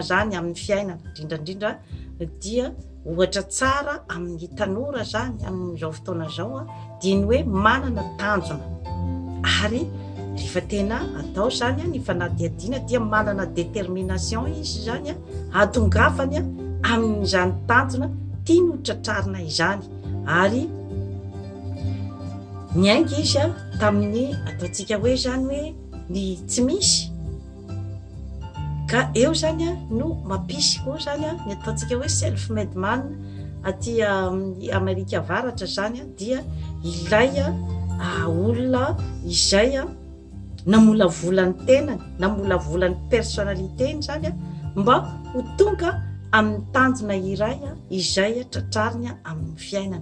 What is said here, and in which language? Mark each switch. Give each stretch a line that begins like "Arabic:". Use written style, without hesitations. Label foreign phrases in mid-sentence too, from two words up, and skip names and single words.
Malagasy: zany amin'ny fiainana, indrindrandrindra dia ohatra tsara amin'ny tanora zany amin'izao fotoana zao dia ny hoe manana tanjona, ary rehefa tena atao zany ny fanadihadiana dia manana détermination izy zany atongavany amin'izany tanjona tiany ho tratrarina izany. Ary niainga izy tamin'ny ataontsika hoe zany hoe ny tsy misy, ka eo zany no mampisy koa zany ny ataontsika hoe
English: self made man
Malagasy: aty Amerika avaratra zany dia ilay olona izay namolavolany tenany, namolavolany personnaliteny zany mba ho tonga amin'ny tanjona iray izay tratrariny amin'ny fiainana.